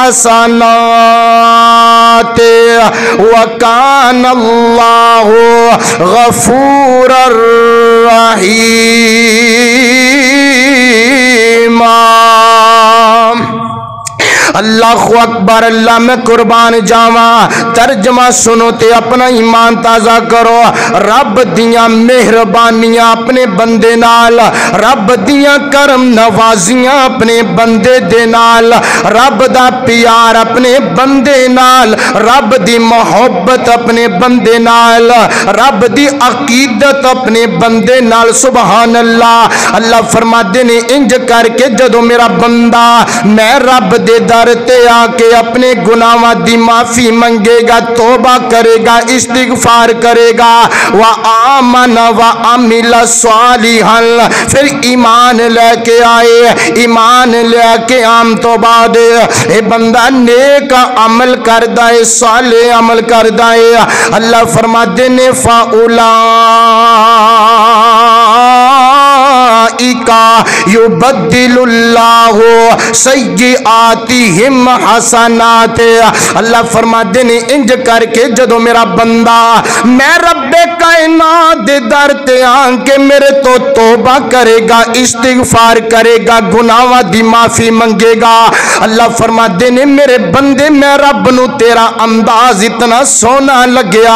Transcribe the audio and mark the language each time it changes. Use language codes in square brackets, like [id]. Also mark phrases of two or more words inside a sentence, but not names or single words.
[ar] حَسَنَاتٍ وَكَانَ اللَّهُ غَفُورًا رَحِيمًا۔ الله الله أكبر, [pa] اللہ میں قربان جاوا. ترجمہ سنو تے اپنا ایمان تازہ کرو. رب دیاں مہربانیاں اپنے بندے نال، رب دیاں کرم نوازیاں اپنے بندے دے نال، رب دا پیار اپنے بندے نال، رب دی محبت اپنے بندے نال، رب دی عقیدت اپنے بندے نال. [ar] سبحان الله. [pa] اللہ فرماتے نے انج کر کے جدوں میرا بندہ میں رب دے در تے آ کے اپنے گناہاں دی معافی منگے گا، توبہ کرے گا، استغفار کرے گا, [ar] وآمن وعمل صالحا, [pa] پھر ایمان لے کے آئے، ایمان لے کے آم تو بعد یہ بندہ نیک عمل کردا ہے، صالح عمل کردا ہے. اللہ فرماتے نے [ar] فأولئك يبدل الله سيئاتهم حسنات. [pa] اللہ فرماتے نے انج کر کے جدوں میرا بندہ میں رب کائنات دے در تے آ کے میرے تو توبہ کرے گا، استغفار کرے گا، گناہاں دی معافی منگے گا، اللہ فرماتے نے میرے بندے میں رب نوں تیرا انداز اتنا سونا لگیا.